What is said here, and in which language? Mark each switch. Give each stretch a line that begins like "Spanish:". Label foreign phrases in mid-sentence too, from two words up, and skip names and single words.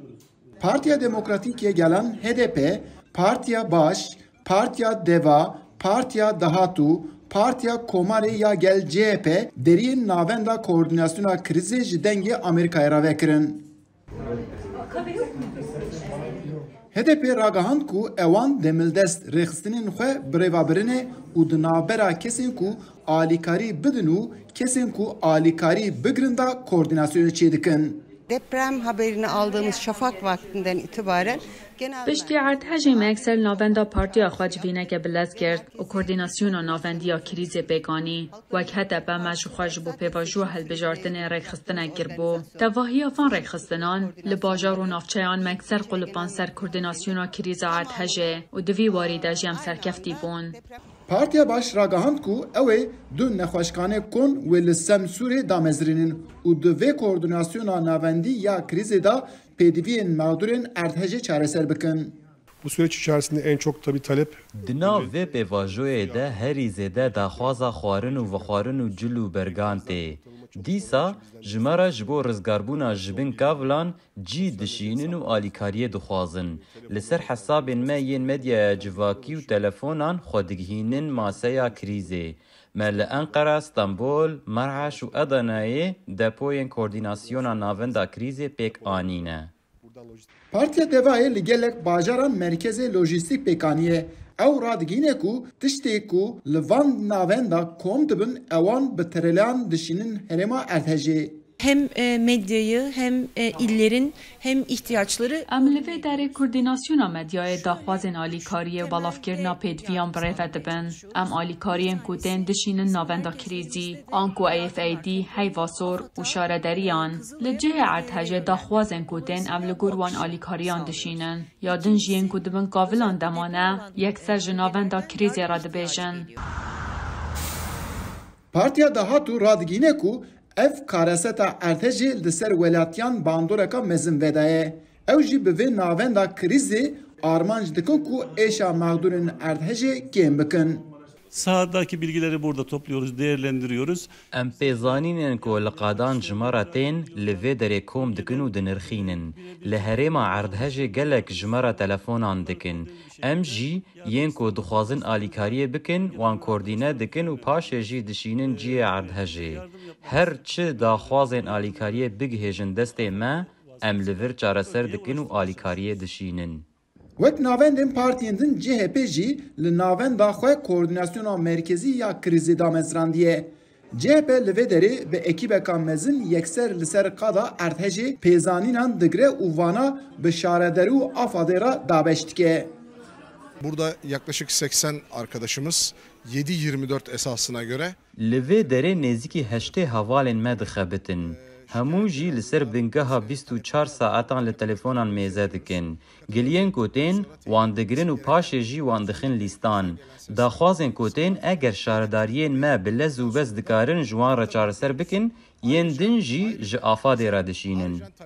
Kurdish: Partiya Demokratîk Gelen HDP, Partiya Baş, Partiya Deva, Partiya Dahatû, Partiya Komarê ya Gel CHP deriyên navenda koordinasyona krizê ji dengê Amerîkayê re vekirin. HDP ragihand ku ewan demildest rêxistinên xwe birêvebirine û di navbera kesên ku alîkarî bidin û kesên ku alîkarî bigirin de koordinasyonu çêdikin.
Turkish: Deprem haberini aldığımız şafak vaktinden itibaren
Kurdish: Piştî erdhejê me ekser navenda partiya xwe civîneke bilez kirt û koordinasyona navendiya krîzê pêkanî. Wek HDP me ji xwe ji bo pêvajoya hilbijartinê rêxistinek kirbû. Tevahiya van rêxistinan li bajar û navçeyan me ekser qulupan ser koordinasyona krîza erdhejê û di vî warî de jî em serkeftî bûn. Partiya Baş ragihand ku ew ê du nexweşxane kon wê li Semsûrê damezrînin û di vê koordinasyona navendî ya krîzê de pêdiviyên mağdurên erdhejê çareser bikin.
Turkish: Bu süreç içerisinde en çok tabii talep
Kurdish: Di nav vê pêvajoyê de herî zêde daxwaza xwarin û vexwarin û cil û bergan tê. Dîsa ji me re ji bo rizgarbûna ji bin kavilan cî dişînin û alîkariyê dixwazin. Li ser hesabên me yên medyaya civakî û telefonan xwe digihînin maseya krîzê. Me li Enqera, Stenbol, Merheş û Edenayê depoyên koordinasyona navenda krîzê pêk anîne. Partiya Devayê li gelek bajaran merkezê lojîstîk pêkaniye. Ew radigîne ku tiştê ku li van navenda kom dibin ewan bi tirêlan dişînin herêma erdhejê.
Turkish: Hem medyayı hem illerin hem ihtiyaçları
Kurdish: Em li vê derê koordinasyona medyayê daxwazên alîkariyê belavkirina pêdiviyan birêve dibin. Em alîkariyên ku tên dişînin navenda krîzî, an ku AFAD, heyvasor û şarederiyan. Li cihê erdhejê daxwazên ku tên em li gor wan alîkariyan dişînin. Ya din jî yên ku dibin kavilan demane, yekser ji navenda krîzê re dibêjin. Partiya Dahatû radigîne ku ev kareseta erdhejê li ser welatiyan bandoreka mezin vedaye. Ew jî bi vê navenda krîzê armanc dikin ku êşa mağdurên erdhejê kêm bikin.
Turkish: Sahadaki bilgileri burada topluyoruz, değerlendiriyoruz.
Kurdish: Em pêzanînin ku li qadan ji me re tên li vê derê kom dikin û dinirxînin. Li herêma erdhejê gelek ji me re telefonan dikin. Em jî yên ku dixwazin alîkariyê bikin wan koordîne dikin û paşê jî dişînin cihê erdhejê. Her çi daxwazên alîkariyê bigihêjin destê me, em li vir çareser dikin û alîkariyê dişînin. Wek navendên partiyên din CHP jî li navenda xwe koordinasyona merkezî ya krîzê damezrandiye. CHP li vê derê bi ekîbeka mezin yekser li ser qada erdhejê pêzanînan digire û vana bi şarederî û afadê re dabeş dike.
Turkish: burada yaklaşık 80 arkadaşımız 7-24 esasına göre
Kurdish: Li vê derê nêzîkî heştê hevalên me dixebitin. Hemû jî li ser bingeha 24 saetan li telefonan mêze dikin. Giliyên ku tên wan digirin û paşê jî wan dixin lîstan. Daxwazên ku tên eger şaredariyên me bi lez û bez dikarin ji wan re çareser bikin, yên din jî ji afadê re dişînin.